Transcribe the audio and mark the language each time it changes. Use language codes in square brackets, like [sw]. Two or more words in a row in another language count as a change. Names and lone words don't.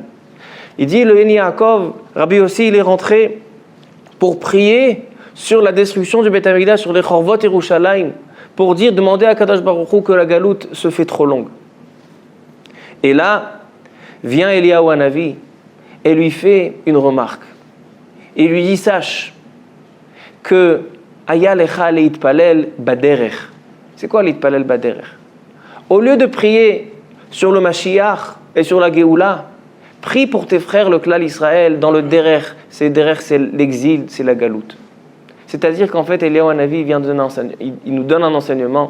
[fr] Il dit, le En Yaakov, Rabbi aussi, il est rentré pour prier sur la destruction du [he] בית המקדש, [fr] sur les [he] חורבות ירושלים, [fr] pour demander à [he] קדוש ברוך הוא [fr] que la galoute se fait trop longue. Et là, vient Eliyahu Hanavi, et lui fait une remarque. Il lui dit, sache que [he] היה לך להתפלל בדרך. [fr] C'est quoi [he] להתפלל בדרך? [fr] Au lieu de prier sur le Mashiach et sur la Géoula, prie pour tes frères le [he] כלל ישראל [fr] dans le derech. C'est l'exil, c'est la galoute. C'est-à-dire qu'en fait, Eliyahu Hanavi il nous donne un enseignement.